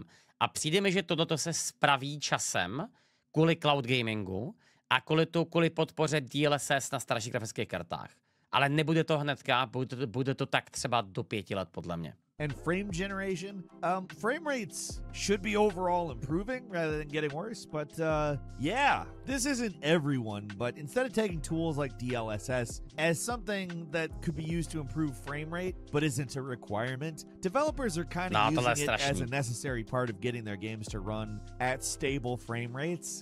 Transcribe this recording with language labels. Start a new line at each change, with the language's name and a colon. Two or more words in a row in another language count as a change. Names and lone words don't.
Czech: A přijde mi, že tohleto se spraví časem kvůli
English: cloud gamingu
Czech: a kvůli podpoře DLSS na starších grafických kartách. Ale nebude to hnedka, bude to tak třeba do 5 let, podle mě.
English: And frame generation, frame rates should be overall improving rather than getting worse, but yeah, this isn't everyone, but instead of taking tools like DLSS as something that could be used to improve frame rate, but isn't a requirement, developers are kind of using it as a necessary part of getting their games to run at stable frame rates.